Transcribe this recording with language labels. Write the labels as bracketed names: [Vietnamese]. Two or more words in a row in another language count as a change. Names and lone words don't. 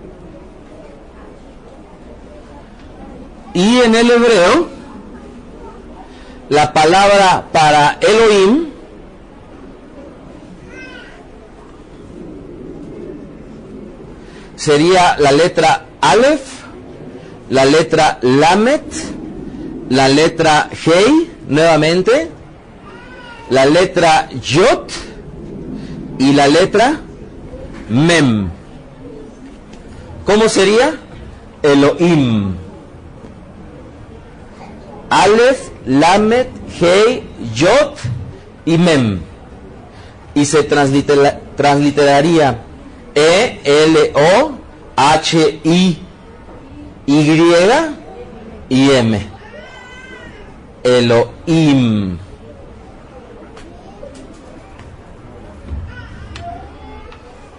[Spanish] Y en el hebreo, la palabra para Elohim sería la letra Aleph, la letra Lamet, la letra Hei, nuevamente, la letra Yot y la letra Mem. ¿Cómo sería? Elohim. Aleph, Lamet, Hei, Yot y Mem. Y se transliteraría E-L-O-H-I-Y y M. Elohim.